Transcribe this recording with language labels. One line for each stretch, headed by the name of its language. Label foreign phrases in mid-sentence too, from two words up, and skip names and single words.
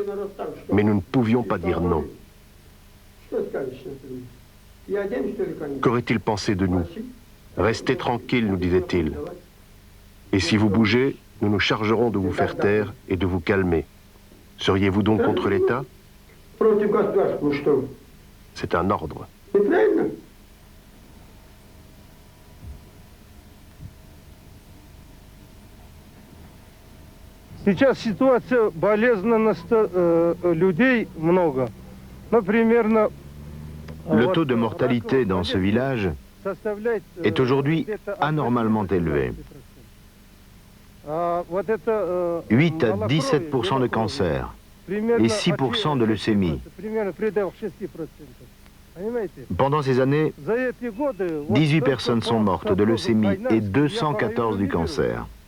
French: Mais nous ne pouvions pas dire non. Qu'aurait-il pensé de nous? Restez tranquille, nous disait-il. Et si vous bougez, nous nous chargerons de vous faire taire et de vous calmer. Seriez-vous donc contre l'État? C'est un ordre.
Russian: Сейчас ситуация болезненна, людей много. Но примерно
French: Le taux de mortalité dans ce village est aujourd'hui anormalement élevé. 8 à 17% de cancer et 6% de leucémie. Pendant ces années, 18 personnes sont mortes de leucémie et 214 du cancer.